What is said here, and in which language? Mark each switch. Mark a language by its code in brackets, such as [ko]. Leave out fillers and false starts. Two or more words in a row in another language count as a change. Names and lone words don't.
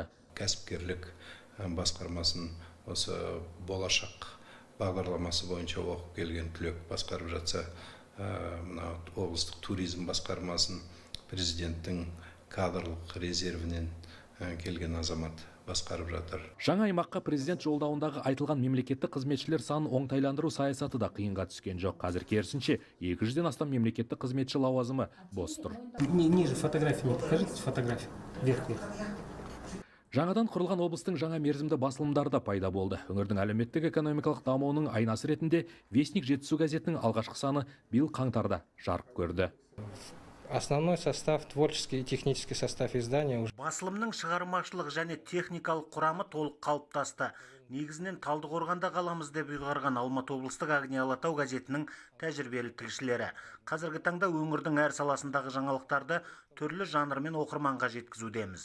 [kk] Кәсіпкерлік басқармасын осы болашақ бағдарламасы бойынша оқып келген түлек басқарып жатса, мына облыстық туризм басқармасын президенттің кадрлық резервінен келген азамат басқарып жатыр. Жаңа аймаққа президент жолдауындағы айтылған мемлекеттік қызметшілер санын оңтайландыру саясаты да қиынға түскен жоқ. Қазір керісінше 200-ден астам мемлекеттік қызметші лауазымы бос тұр. [ru] Ниже фотографияны покажите, фотография. Вверх. [kk] Жаңадан құрылған облыстың жаңа мерзімді басылымдары да пайда болды. Өңірдің әлеуметтік экономикалық дамуының айнасы ретінде Вестник Жетісу газетінің алғашқы саны биыл қаңтарда жарық көрді. [ru] Основной состав, творческий и технический состав издания. [kk] Басылымның шығармашылық және техникалық құрамы толық қалыптасты. Негізінен Талдықорғанда қаламыз деп ұйғарған Алматы облыстық Агния Алатау газетінің тәжірибелі тілшілері. Қазіргі таңда өңірдің әр саласындағы жаңалықтарды түрлі жанрмен оқырманға жеткізудеміз.